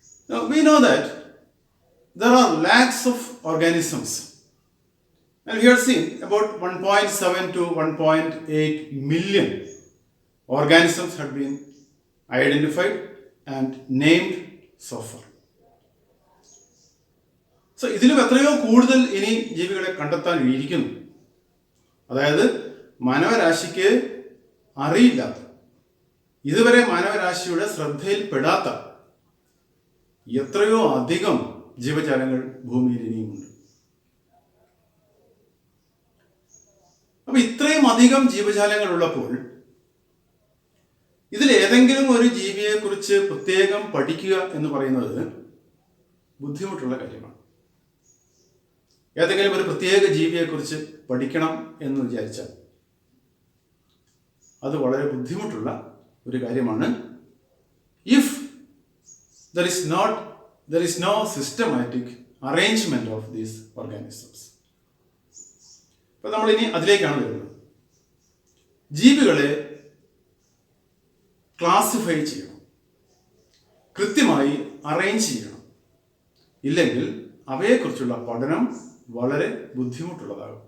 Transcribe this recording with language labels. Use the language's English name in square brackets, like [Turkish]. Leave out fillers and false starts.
[English] Now we know that there are lakhs of organisms, and we have seen about 1.7 to 1.8 million organisms have been identified and named so far. [Malayalam] So ഇതിലും എത്രയോ കൂടുതൽ ഇനി ജീവികളെ കണ്ടെത്താൻ ഇരിക്കുന്നു. അതായത് മാനവരാശിക്ക് അറിയില്ലാത്ത, ഇതുവരെ മാനവരാശിയുടെ ശ്രദ്ധയിൽപ്പെടാത്ത എത്രയോ അധികം ജീവജാലങ്ങൾ ഭൂമിയിൽ ഇനിയുമുണ്ട്. അപ്പൊ ഇത്രയും അധികം ജീവജാലങ്ങൾ ഉള്ളപ്പോൾ ഇതിൽ ഏതെങ്കിലും ഒരു ജീവിയെ കുറിച്ച് പ്രത്യേകം പഠിക്കുക എന്ന് പറയുന്നത് ബുദ്ധിമുട്ടുള്ള കാര്യമാണ്. ഏതെങ്കിലും ഒരു പ്രത്യേക ജീവിയെ കുറിച്ച് പഠിക്കണം എന്ന് വിചാരിച്ചാൽ അത് വളരെ ബുദ്ധിമുട്ടുള്ള ഒരു കാര്യമാണ്. [English] If there is no systematic arrangement of these organisms. [Malayalam] അപ്പോൾ നമ്മൾ ഇനി അതിലേക്കാണ് വരുന്നത്. ജീവികളെ ക്ലാസിഫൈ ചെയ്യണം, കൃത്യമായി അറേഞ്ച് ചെയ്യണം. ഇല്ലെങ്കിൽ അവയെക്കുറിച്ചുള്ള പഠനം വളരെ ബുദ്ധിമുട്ടുള്ളതാകും.